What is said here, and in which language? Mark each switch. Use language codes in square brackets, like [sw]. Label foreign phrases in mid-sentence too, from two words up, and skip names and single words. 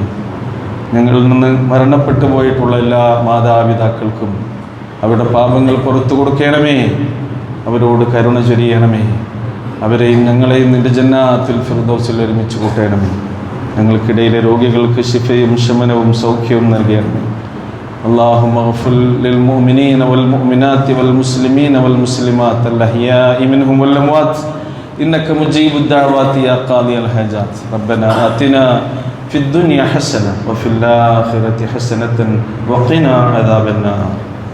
[ml] ഞങ്ങളിൽ നിന്ന് മരണപ്പെട്ടു പോയിട്ടുള്ള എല്ലാ മാതാപിതാക്കൾക്കും അവരുടെ പാപങ്ങൾ പുറത്തു കൊടുക്കണമേ. അവരോട് കരുണ ചൊരിയണമേ. അവരെയും ഞങ്ങളെയും നിൻ്റെ ജന്നാത്തുൽ ഫിർദൗസിൽ ഒരുമിച്ച് കൂട്ടണമേ. ഞങ്ങൾക്കിടയിലെ രോഗികൾക്ക് ശിഫയും ശമനവും സൗഖ്യവും നൽകണമേ. [ar] اللهم اغفر للمؤمنين والمؤمنات والمسلمين والمسلمات الأحياء منهم والأموات إنك مجيب الدعوات يا قاضي الحاجات. ربنا آتنا في الدنيا حسنة وفي الآخرة حسنة وقنا عذاب النار.